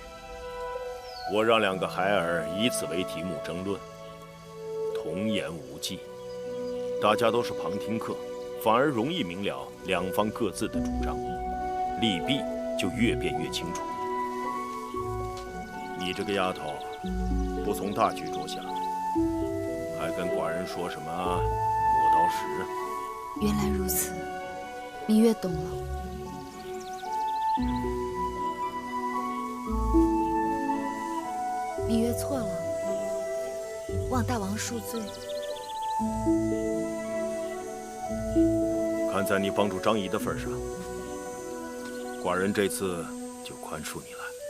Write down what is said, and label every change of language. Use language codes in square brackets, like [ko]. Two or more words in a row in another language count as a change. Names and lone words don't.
[zh] 我讓兩個孩兒以此為題目爭論，童言無忌，大家都是旁聽客，反而容易明了兩方各自的主張，利弊就越辯越清楚。你這個丫頭，不從大局着想，還跟寡人說什麼磨刀石？原來如此，芈月懂了。芈月錯了，望大王恕罪。看在你幫助張儀的份上，寡人這次就寬恕你了。